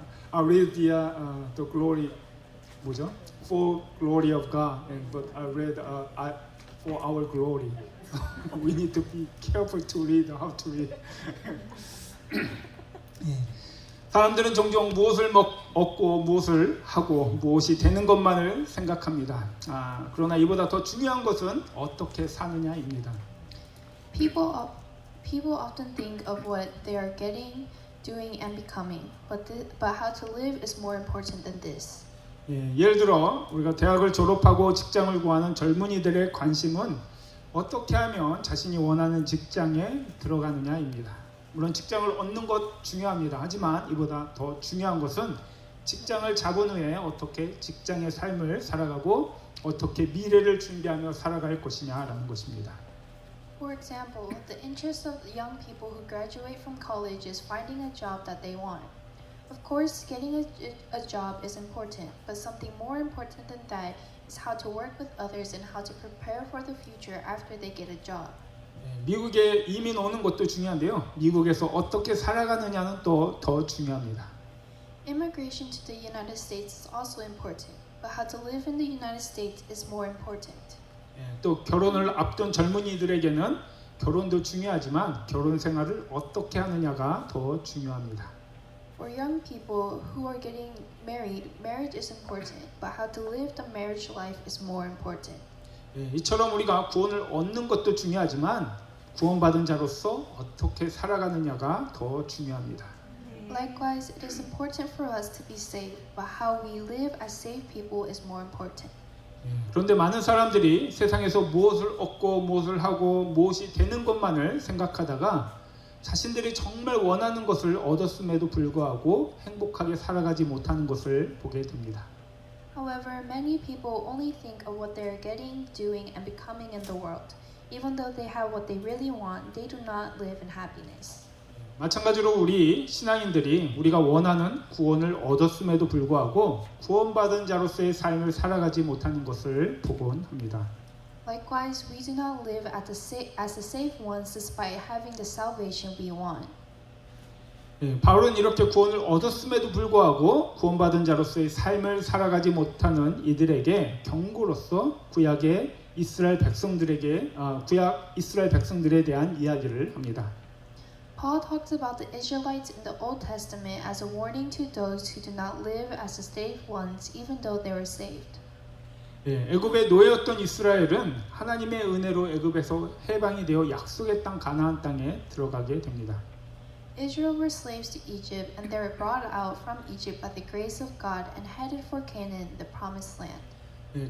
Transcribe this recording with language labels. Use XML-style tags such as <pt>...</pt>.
<en>I read the glory,</en> <ko>뭐죠?</ko> <en>For glory of God, but I read for our glory. We need to be careful to read how to read.</en> <ko>사람들은 종종 무엇을 얻고 무엇을 하고 무엇이 되는 것만을 생각합니다. 그러나 이보다 더 중요한 것은 어떻게 사느냐입니다.</ko> <en>People often think of what they are getting, doing and becoming, but how to live is more important than this.</en> <ko>예를 들어 우리가 대학을 졸업하고 직장을 구하는 젊은이들의 관심은 어떻게 하면 자신이 원하는 직장에 들어가느냐입니다. 물론 직장을 얻는 것 중요합니다. 하지만 이보다 더 중요한 것은 직장을 잡은 후에 어떻게 직장의 삶을 살아가고 어떻게 미래를 준비하며 살아갈 것이냐라는 것입니다.</ko> <en>For example, the interest of young people who graduate from college is finding a job that they want. Of course, getting a job is important, but something more important than that is how to work with others and how to prepare for the future after they get a job.</en> <ko>미국에 이민 오는 것도 중요한데요. 미국에서 어떻게 살아가느냐는 또 더 중요합니다.</ko> <en>Immigration to the United States is also important, but how to live in the United States is more important.</en> <ko>또 결혼을 앞둔 젊은이들에게는 결혼도 중요하지만 결혼 생활을 어떻게 하느냐가 더 중요합니다.</ko> <en>For young people who are getting married, marriage is important, but how to live the marriage life is more important.</en> <ko>이처럼 우리가 구원을 얻는 것도 중요하지만 구원받은 자로서 어떻게 살아가느냐가 더 중요합니다.</ko> <en>Likewise, it is important for us to be saved, but how we live as saved people is more important.</en> <ko>그런데 많은 사람들이 세상에서 무엇을 얻고 무엇을 하고 무엇이 되는 것만을 생각하다가 자신들이 정말 원하는 것을 얻었음에도 불구하고 행복하게 살아가지 못하는 것을 보게 됩니다.</ko> <en>However, many people only think of what they are getting, doing, and becoming in the world. Even though they have what they really want, they do not live in happiness.</en> <ko>마찬가지로 우리 신앙인들이 우리가 원하는 구원을 얻었음에도 불구하고 구원받은 자로서의 삶을 살아가지 못하는 것을 보곤 합니다.</ko> <en>Likewise, we do not live as the saved ones despite having the salvation we want.</en> <ko>바울은 이렇게 구원을 얻었음에도 불구하고 구원받은 자로서의 삶을 살아가지 못하는 이들에게 경고로서 구약의 이스라엘 백성들에게 구약 이스라엘 백성들에 대한 이야기를 합니다.</ko> <en>Paul talks about the Israelites in the Old Testament as a warning to those who do not live as the saved ones, even though they were saved.</en> <ko>애굽의 노예였던 이스라엘은 하나님의 은혜로 애굽에서 해방이 되어 약속의 땅 가나안 땅에 들어가게 됩니다.</ko> <en>Israel were slaves to Egypt, and they were brought out from Egypt by the grace of God and headed for Canaan, the promised land.</en>